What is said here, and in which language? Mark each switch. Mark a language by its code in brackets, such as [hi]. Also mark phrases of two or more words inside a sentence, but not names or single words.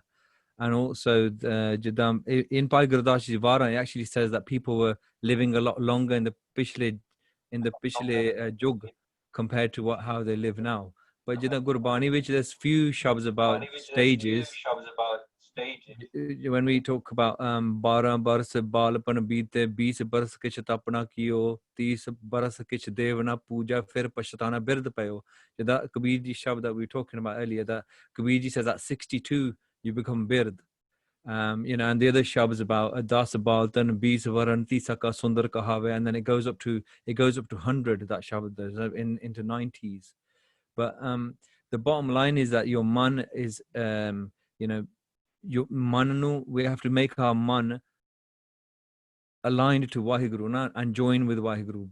[en] And also, in Bhai Gurdas's Vara, it actually says that people were living a lot longer in the [pa] ਪਿਛਲੇ ਜੁਗ [en] compared to how they live now. But Gurbani, which there's few shabds about stages. When we talk about [hi] 12 बरस बालपन बीते 20 बरस किछ तपना कियो 30 बरस किछ देवना पूजा फिर पछताना बिरद पयो. [en] That Kabirji shabd that we were talking about earlier, that Kabirji says at 62 you become bird. And the other shab is about [hi] दस बालतन 20 वरन तीसा का सुंदर कहावे, [en] and then it goes up to 100, that shabd into 90s. But the bottom line is that your man is your mannu, we have to make our man aligned to Waheguru and join with Waheguru.